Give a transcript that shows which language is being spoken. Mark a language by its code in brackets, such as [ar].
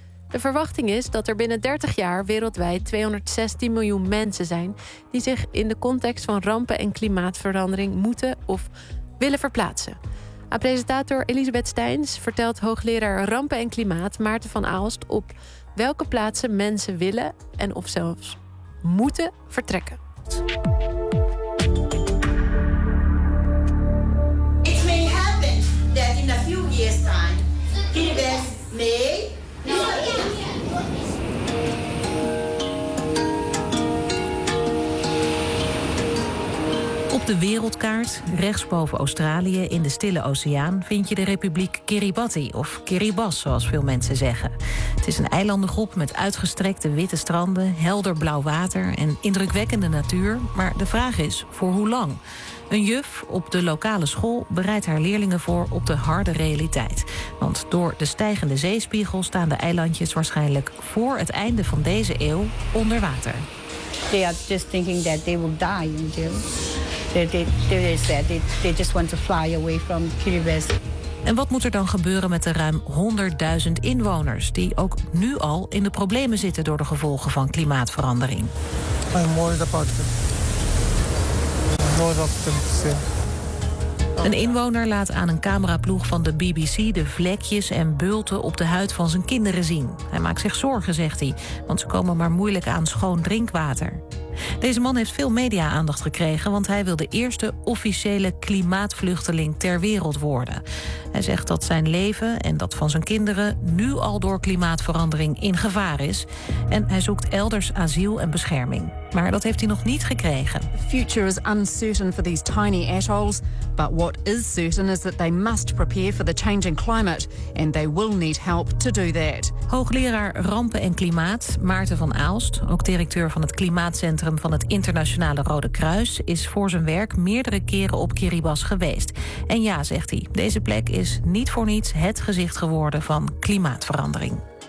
[nl] De verwachting is dat er binnen 30 jaar wereldwijd 216 miljoen mensen zijn die zich in de context van rampen en klimaatverandering moeten of willen verplaatsen. Aan presentator Elisabeth Steins vertelt hoogleraar Rampen en Klimaat Maarten van Aalst op welke plaatsen mensen willen en of zelfs moeten vertrekken. [en] It may happen that in a few years time, kids may... No, [nl] op de wereldkaart, rechtsboven Australië in de Stille Oceaan, vind je de Republiek Kiribati, of Kiribati zoals veel mensen zeggen. Het is een eilandengroep met uitgestrekte witte stranden, helder blauw water en indrukwekkende natuur. Maar de vraag is, voor hoe lang? Een juf op de lokale school bereidt haar leerlingen voor op de harde realiteit. Want door de stijgende zeespiegel staan de eilandjes waarschijnlijk voor het einde van deze eeuw onder water. [en] They are just thinking that they will die in jail. They just want to fly away from Kiribati. [nl] En wat moet er dan gebeuren met de ruim 100.000 inwoners die ook nu al in de problemen zitten door de gevolgen van klimaatverandering? [en] I'm worried about them. I'm worried about them to see. [nl] Een inwoner laat aan een cameraploeg van de BBC de vlekjes en bulten op de huid van zijn kinderen zien. Hij maakt zich zorgen, zegt hij, want ze komen maar moeilijk aan schoon drinkwater. Deze man heeft veel media-aandacht gekregen, want hij wil de eerste officiële klimaatvluchteling ter wereld worden. Hij zegt dat zijn leven en dat van zijn kinderen nu al door klimaatverandering in gevaar is. En hij zoekt elders asiel en bescherming. Maar dat heeft hij nog niet gekregen. [en] The future is uncertain for these tiny atolls, but what is certain is that they must prepare for the changing climate and they will need help to do that. [nl] Hoogleraar Rampen en Klimaat Maarten van Aalst, ook directeur van het Klimaatcentrum van het Internationale Rode Kruis, is voor zijn werk meerdere keren op Kiribati geweest. En ja, zegt hij, deze plek is niet voor niets het gezicht geworden van klimaatverandering.